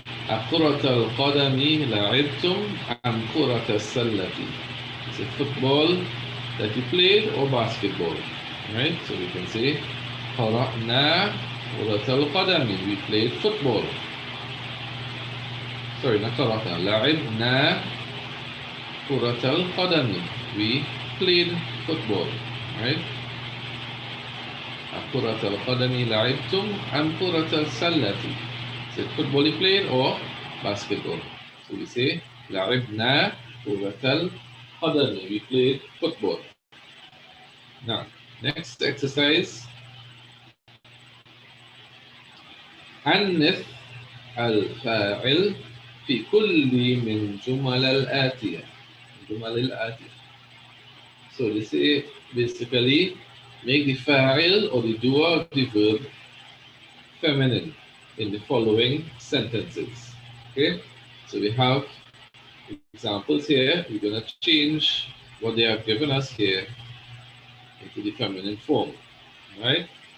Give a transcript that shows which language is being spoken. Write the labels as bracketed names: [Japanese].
[Arabic] أكرة القدم لعبتم أم كرة السلة? [English] Is it football that you played or basketball? Right? So we can say [Arabic] قرأنا كرة القدم. [English] We played football. Sorry, not قرأنا. [Arabic] لعبنا كرة القدم. [English] We played football. Right? [Arabic] كرة القدم لعبتم أم كرة السلة? [English] Is it football you played or basketball? So we say [Arabic] لعبنا كرة القدم. [English] We played football. Now, next exercise. [Arabic] أنث الفاعل في كل من جمل الآتية. الجمل الآتية. [English] So they say basically make the fa'il or the doer of the verb feminine in the following sentences. Okay, so we have examples here. We're going to change what they have given us here into the feminine form. Right?